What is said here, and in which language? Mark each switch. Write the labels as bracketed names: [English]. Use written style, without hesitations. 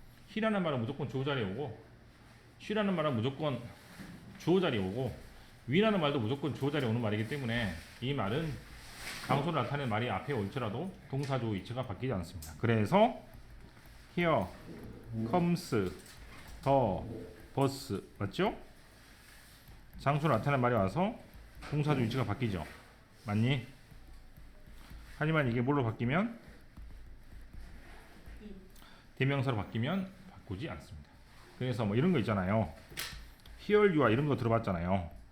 [Korean] he라는 말은 무조건 주어 자리에 오고 she라는 말은 무조건 주어 자리에 오고 we라는 말도 무조건 주어 자리에 오는 말이기 때문에 이 말은 장소를 나타내는 말이 앞에 올지라도 동사주어 위치가 바뀌지 않습니다. [English] 그래서 here comes the bus [Korean] 맞죠? 장소를 나타내는 말이 와서 동사주어 위치가 바뀌죠. 맞니? 하지만 이게 뭘로 바뀌면 대명사로 바뀌면 바꾸지 않습니다. 그래서 뭐 이런 거 있잖아요. here you와 이런 거 들어봤잖아요.